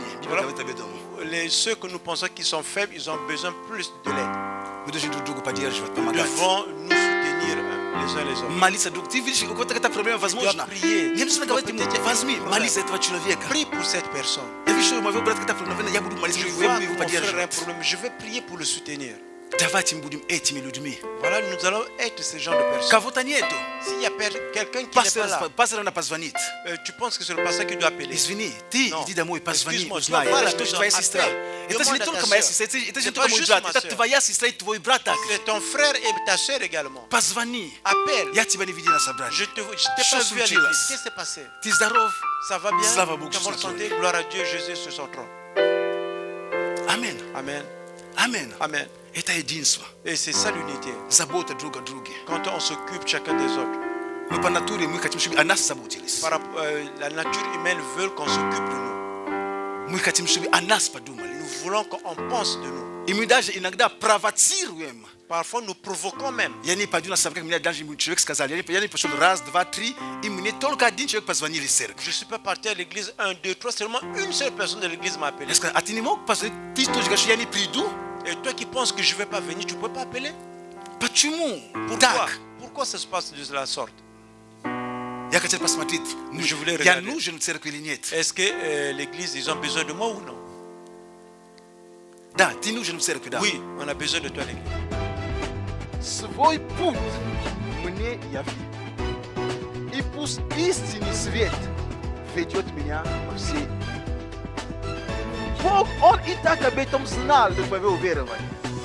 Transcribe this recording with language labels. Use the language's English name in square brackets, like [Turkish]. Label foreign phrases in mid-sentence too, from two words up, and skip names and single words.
[French] Voilà. Ceux que nous pensons qu'ils sont faibles, ils ont besoin plus de l'aide. [Russian] Мы должны друг друга поддерживать, [French] Nous [Russian] помогать. [French] devons nous soutenir les uns les autres. [Russian] Молиться друг. Ты видишь, у кого-то какая-то проблема, возможно. [French] prier. [Russian] Не нужно говорить ему, возьми, молись за этого человека. [French] Prie pour cette personne. [Russian] Я вижу, что у моего брата какая-то проблема, я буду молиться, [French] Je [Russian] я [French] vois [Russian] буду его [French] mon frère a un [Russian] поддерживать. [French] problème. Je vais prier pour le soutenir. [Russian] Давайте мы будем этими людьми. [French] Voilà, nous allons être ce genre de personnes. [Russian] Кого-то нету. [French] S'il y a quelqu'un qui n'est pas là, [Russian] Пастор надо позвонить. [French] tu penses que c'est le pasteur qui doit appeler. [Russian] Извини, ты [French] Non. [Russian] иди домой, позвони, [French] Excuse-moi, [Russian] узнай. [French] tu vas à la [Russian] Это же [French] maison, [Russian] твоя сестра. [French] appelle. [Russian] Это же не [French] Demande à [Russian] только [French] ta [Russian] моя [French] sœur. [Russian] сестра, это же [French] C'est [Russian] не [French] pas [Russian] только мой [French] juste [Russian] брат, [French] ma [Russian] это [French] sœur. [Russian] твоя сестра и твой брат также. [French] C'est ton frère et ta soeur également. [Russian] Позвони. [French] Appelle. [Russian] Я тебя не видел на собрании. [French] Je t'ai [Russian] Что [French] pas vu à [Russian] случилось? [French] l'église. Qu'est-ce qui s'est passé? [Russian] Ты здоров? [French] Ça va bien? [Russian] Слава Богу, [French] Comment sur son santé? Gloire à Dieu, Jésus sur son trône. [Russian] Аминь. [French] Amen. [Russian] Аминь. [French] Amen. [Russian] Это единство. [French] Et c'est ça l'unité. [Russian] Забота друг о друге. [French] Quand on s'occupe chacun des autres. [Russian] Мы по натуре, мы хотим, чтобы о нас заботились. [French] La nature humaine veut qu'on s'occupe de nous. [Russian] Мы хотим, чтобы о нас подумали. [French] Nous voulons qu'on pense de nous. [Russian] И мы даже иногда провоцируем. [French] Parfois, nous provoquons même. [Russian] Я не пойду на собрание, мне даже человек сказал, я не пошел раз, два, три, и мне только один человек позвонили в церковь. [French] Je ne suis pas parti à l'église 1, 2, 3, seulement une seule personne de l'église m'a appelé. [Russian] Я сказал, а ты не мог позвонить? Ты тоже говоришь, я не приду? [French] Et toi qui penses que je ne vais pas venir, tu ne peux pas appeler? [Russian] Почему? [French] Pourquoi? [Russian] Так. [French] Pourquoi ça se passe de la sorte? [Russian] Я хотел посмотреть, [French] Je voulais [Russian] я [French] regarder. [Russian] нужен в церкви или нет. [French] Est-ce que l'église, ils ont besoin de moi ou non? [Russian] Да, ты нужен в церкви, да. [French] Oui, on a besoin de toi à l'église. [Russian] Свой путь мне яви. И пусть истинный свет ведет меня во все. Бог, Он и так об этом знал до твоего уверования.